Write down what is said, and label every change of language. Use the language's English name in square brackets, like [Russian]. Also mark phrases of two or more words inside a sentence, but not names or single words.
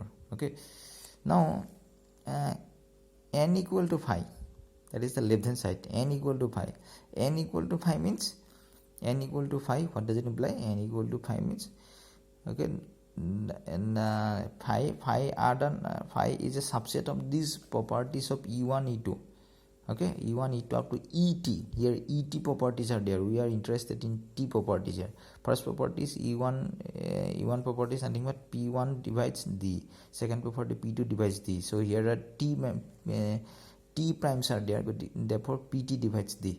[English] Okay, now n equal to phi, that is the left hand side, n equal to phi. N equal to phi means, n equal to phi, what does it imply? N equal to phi means, okay, and phi is a subset of these properties of e1, e2. Okay, e1, e2 up to et. Here et properties are there. We are interested in t properties here. First property is e1 property is nothing but p1 divides d. Second property p2 divides d. So here are t primes are there, but therefore pt divides d.